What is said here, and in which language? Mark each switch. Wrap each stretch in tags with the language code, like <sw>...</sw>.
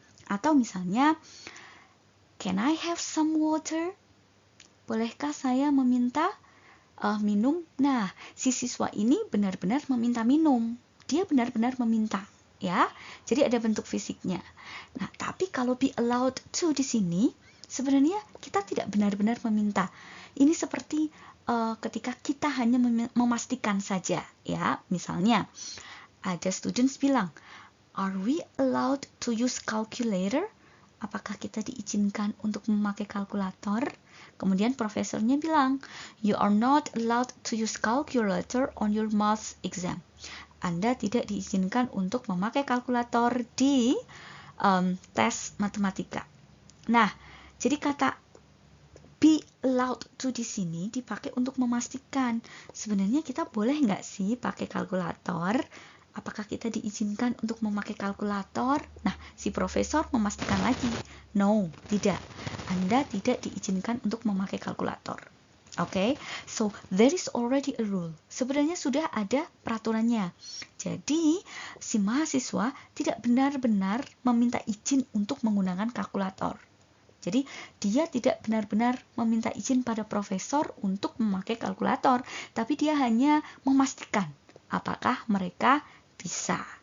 <id>Atau misalnya,</id> <en>can I have some water?</en> <id>Bolehkah saya meminta minum? Nah, si siswa ini benar-benar meminta minum. Dia benar-benar meminta. Ya, jadi ada bentuk fisiknya. Nah, tapi kalau be allowed to di sini, sebenarnya kita tidak benar-benar meminta. Ini seperti ketika kita hanya memastikan saja, ya. Misalnya, ada students bilang,</id> <en>are we allowed to use calculator?</en> <id>Apakah kita diizinkan untuk memakai kalkulator? Kemudian profesornya bilang,</id> <en>you are not allowed to use calculator on your math exam.</en> <id>Anda tidak diizinkan untuk memakai kalkulator di tes matematika. Nah, jadi kata be allowed to di sini dipakai untuk memastikan sebenarnya kita boleh nggak sih pakai kalkulator? Apakah kita diizinkan untuk memakai kalkulator? Nah, si profesor memastikan lagi, no, tidak. Anda tidak diizinkan untuk memakai kalkulator.</id> <en>Oke, so there is already a rule.</en> <id>Sebenarnya sudah ada peraturannya. Jadi, si mahasiswa tidak benar-benar meminta izin untuk menggunakan kalkulator. Jadi, dia tidak benar-benar meminta izin pada profesor untuk memakai kalkulator, tapi dia hanya memastikan apakah mereka bisa.</id>